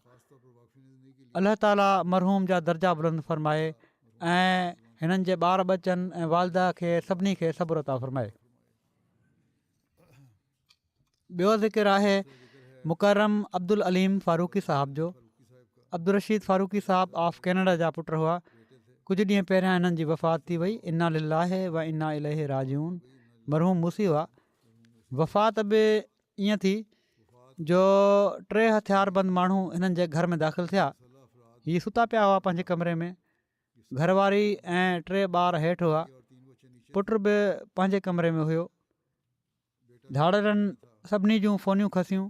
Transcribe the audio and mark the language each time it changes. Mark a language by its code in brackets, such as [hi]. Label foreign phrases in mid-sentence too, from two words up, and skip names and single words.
[sd] अलाह ताला मरहूम जा दर्जा बुलंद फ़रमाए ऐं हिननि जे ॿार बचनि ऐं वालदा खे सभिनी खे सब्र अता फ़रमाए। ॿियो ज़िक्र आहे मुकरम अब्दुल अलीम फारूकी साहिब जो। अब्दुल रशीद फारूकी साहिबु ऑफ कैनेडा जा पुट हुआ। कुझु ॾींहं पहिरियां हिननि जी वफ़ात थी वई। [ar] إنا لله وإنا إليه راجعون. [sd] मरहूम मूसी हुआ। वफ़ात बि ईअं थी जो 3 हथियारबंद माण्हू हिननि जे घर में दाख़िल थिया। हीअ सुता पिया हुआ पंहिंजे कमरे में। घरवारी ऐं 3 ॿार हेठि हुआ। पुट बि पंहिंजे कमरे में हुयो। धाड़रनि सभिनी जूं फ़ोनियूं खसियूं।